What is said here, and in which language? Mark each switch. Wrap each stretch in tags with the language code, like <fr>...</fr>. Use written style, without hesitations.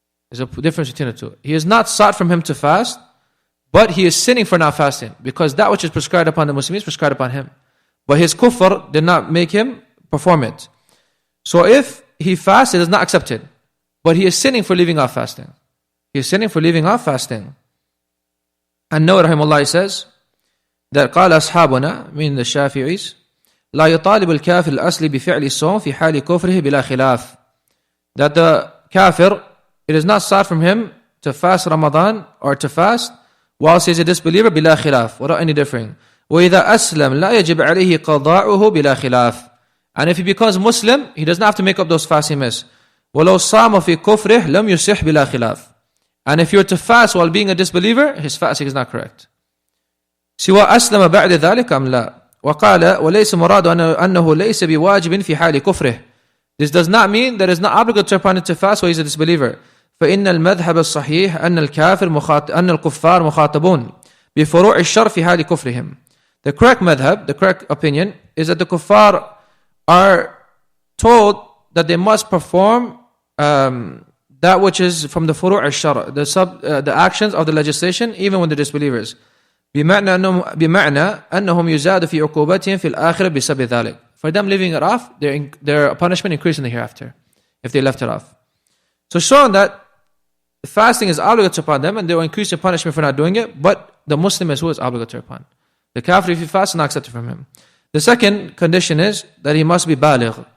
<en>There's a difference between the two. He is not sought from him to fast, but he is sinning for not fasting, because that which is prescribed upon the Muslim is prescribed upon him. But his kufr did not make him perform it. So if he fasts, it is not accepted. But he is sinning for leaving off fasting. He is sinning for leaving off fasting. And Nawawi rahimahullah says that</en> <ar>قال أصحابنا من</ar> <en>the Shafi'is</en> <ar>لا يطالب الكافر الأصلي بفعل الصوم في حال كفره بلا خلاف.</ar> <en>That the kafir, it is not sought from him to fast Ramadan or to fast whilst he is a disbeliever</en> <ar>بلا خلاف,</ar> <en>without any differing.</en> <ar>وإذا أسلم لا يجب عليه قضاؤه بلا خلاف.</ar> <en>And if he becomes Muslim, he does not have to make up those fasts he missed.</en> <ar>ولو صام في كفره لم يصح بلا خلاف.</ar> <en>And if you were to fast while being a disbeliever, his fasting is not correct.</en> <ar>سوى أسلم بعد ذلك أم لا. وقال وليس مراد أنه ليس بواجب في حال كفره.</ar> <en>This does not mean that it is not obligatory upon him to fast while he is a disbeliever.</en> <ar>فإن المذهب الصحيح أن الكفار مخاطبون بفروع الشر في حال كفرهم.</ar> <en>The correct madhab, the correct opinion, is that the kuffar are told that they must perform that which is from the furu' al-shar, the actions of the legislation, even when they're disbelievers.</en> <ar>بمعنى أنهم يزاد في عقوبتهم في الآخرة بسبب ذلك.</ar> <en>For them leaving it off, their punishment increases in the hereafter, if they left it off. So showing that fasting is obligatory upon them, and they will increase their punishment for not doing it, but the Muslim is who is obligatory upon. The kafir, if he fasts, is not accepted from him. The second condition is that he must be baligh.</en>